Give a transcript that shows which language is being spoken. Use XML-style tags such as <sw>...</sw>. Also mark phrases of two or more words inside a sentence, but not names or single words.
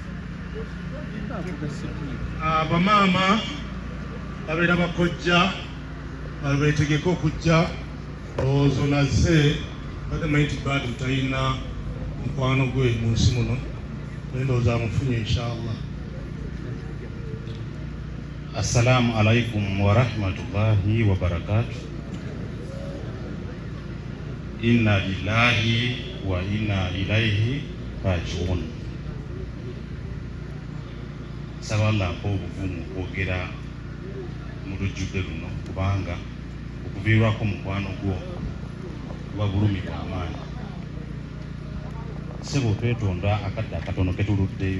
<lg>Bamaama babeera bakojja beetegeka okujja olowooza nazze badde manyi nti Badiru talina mukwano gwe mu nsi muno naye ndowooza amufunye inshallah.</lg> <ar>السلام عليكم ورحمة الله وبركاته. إنا لله وإنا إليه راجعون.</ar> <lg>Saba Allah mpa obuvumu okwogera mu lujjudde luno kubanga okuviirwako mukwano gwo kuba bulumi bwa maanyi. Ssebo twetonda akadde akatono ke tuluddeyo.</lg>